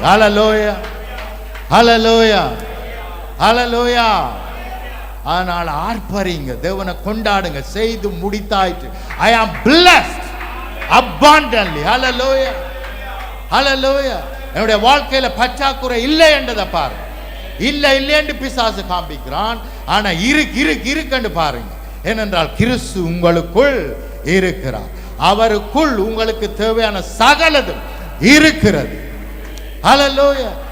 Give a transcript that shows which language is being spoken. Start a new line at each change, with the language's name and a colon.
Tamil: ஹல்லேலூயா, ஹல்லேலூயா, ஹல்லேலூயா, அதனால ஆர்ப்பரிங்க, தேவனை கொண்டாடுங்க. செய்து முடித்தாயிற்று.
English: I am blessed abundantly. Hallelujah, hallelujah.
Tamil: என்னுடைய வாழ்க்கையில பற்றாக்குறை இல்லை என்றதை பாருங்க. இல்லை என்று பிசாசு காண்பிக்கிறான், ஆனா இருக்குன்னு பாருங்க. ஏனென்றால் கிறிஸ்து உங்களுக்குள் இருக்கிறார். அவருக்குள் உங்களுக்கு தேவையான சகலதும் இருக்கிறது. ஹல்லேலூயா.